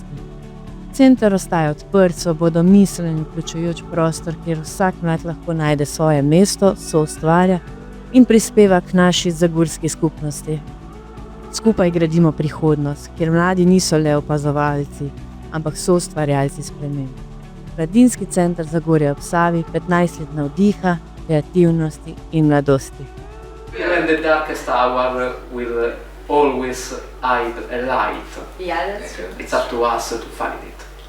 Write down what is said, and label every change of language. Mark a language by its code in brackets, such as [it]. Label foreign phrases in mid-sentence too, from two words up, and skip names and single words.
[sl] Center ostaja odprt, svobodomislen in vključujoč prostor, kjer vsak mlad lahko najde svoje mesto, soustvarja in prispeva k naši zagorski skupnosti. Skupaj gradimo prihodnost, kjer mladi niso le opazovalci, ampak soustvarjalci sprememb. Mladinski center Zagorje ob Savi, 15 let navdiha, kreativnosti in mladosti. [en] Even the darkest hour will always hide a light. Yeah, that's true. It's up to us to find it.